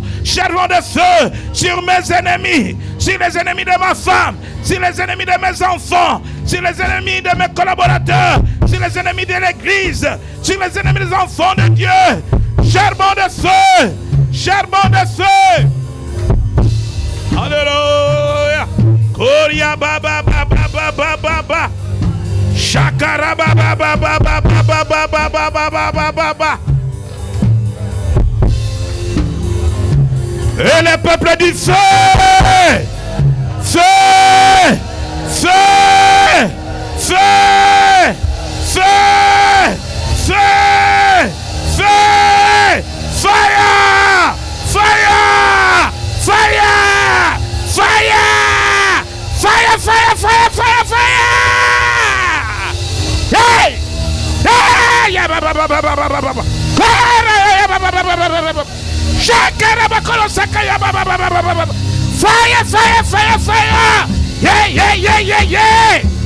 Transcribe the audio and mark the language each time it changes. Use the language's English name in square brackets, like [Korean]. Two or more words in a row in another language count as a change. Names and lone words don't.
[French] Charbon de feu sur mes ennemis. Sur les ennemis de ma femme. Sur les ennemis de mes enfants. Sur les ennemis de mes collaborateurs. Sur les ennemis de l'église. Sur les ennemis des enfants de Dieu. Charbon de feu. Charbon de feu. Alléluia. Koria baba baba baba baba. Shakara baba baba baba baba baba baba baba. Et le peuple dit feu. Feu. Feu. Feu. Feu. Feu. Feu. [English] Fire. Fire. Fire. Fire! Fire! Fire! Fire! Fire! Fire! Hey! Hey! Fire! Fire! Fire! Fire! Yeah! Yeah! Yeah! Yeah! Yeah!